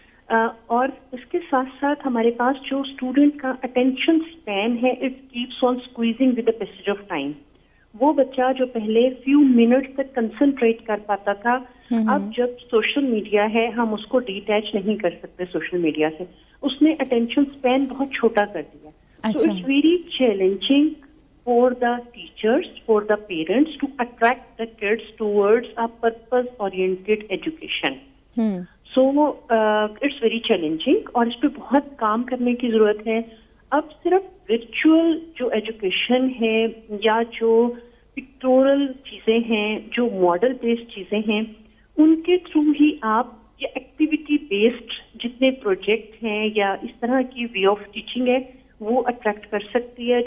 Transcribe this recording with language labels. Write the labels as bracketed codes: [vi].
[ur] اور اس کے ساتھ ساتھ ہمارے پاس جو اسٹوڈنٹ کا اٹینشن اسپین ہے [en] It keeps on squeezing with the passage of time. [ur] وہ بچہ جو پہلے فیو منٹ تک کنسنٹریٹ کر پاتا تھا اب جب سوشل میڈیا ہے ہم اس کو ڈیٹیچ نہیں کر سکتے سوشل میڈیا سے, اس نے اٹینشن اسپین بہت چھوٹا کر دیا. [en] So it's very challenging for the teachers, for the parents to attract the kids towards a purpose-oriented education. So it's very challenging [ur] اور اس پہ بہت کام کرنے کی ضرورت ہے. اب صرف ورچوئل جو ایجوکیشن ہے یا جو پکٹورل چیزیں ہیں, جو ماڈل بیسڈ چیزیں ہیں, ان کے تھرو ہی آپ یا ایکٹیویٹی بیسڈ جتنے پروجیکٹ ہیں یا اس طرح کی وے آف ٹیچنگ ہے وہ اٹریکٹ کر سکتی ہے.